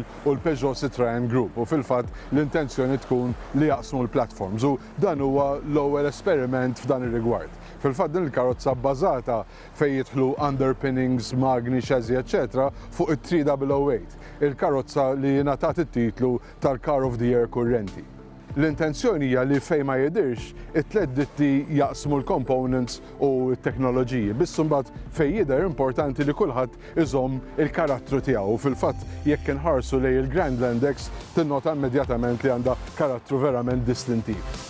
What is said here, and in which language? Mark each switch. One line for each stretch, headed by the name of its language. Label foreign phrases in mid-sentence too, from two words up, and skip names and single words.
Maltese: u l-Peugeot Citroën Group u fil-fatt l-intenzjoni tkun li jaqsmu l-platforms u dan huwa l-ewwel esperiment f'dan ir-rigward. Fil-fatt din il-karozza bbażata fejn jidħlu underpinnings, magni, chassis, etc. fuq it-3008, il-karozza li ngħatat it-titlu tal-Car of the Year kurrenti. L-intenzjoni hija li fejn ma jidirx it-tliet ditti jaqsmu l-components u t-teknoloġiji. Biss imbagħad fejn jidher importanti li kulħadd iżomm il-karattru tiegħu. Fil-fatt jekk inħarsu lejn il-Grandland X tinnota immedjatament li għandha karattru verament distintiv.